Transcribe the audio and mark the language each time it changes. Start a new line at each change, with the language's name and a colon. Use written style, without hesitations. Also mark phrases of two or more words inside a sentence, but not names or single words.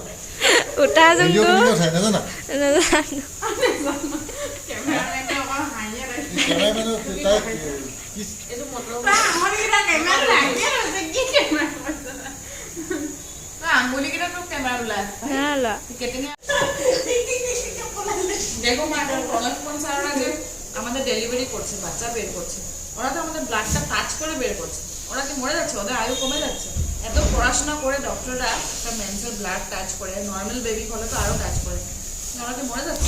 Assamese: উঠা ভিডিঅ' কেনেকৈ উঠাই নাজানা?
Bangla: আঙুলিকেইটা তোক কেমেৰা ওলাই দেখো মা প্রণব স্যাররা যে আমাদের ডেলিভারি করছে, বাচ্চা বের করছে, ওরা তো আমাদের ব্লাডটা টাচ করে বের করছে। ওরা কি মরে যাচ্ছে? ওদের আয়ু কমে যাচ্ছে। এত পড়াশোনা করে ডক্টররা একটা মেন্সের
English: blood touch
Bangla: করে,
English: normal baby
Bangla: হলে তো আরো টাচ করে, ওরা কি মরে যাচ্ছে?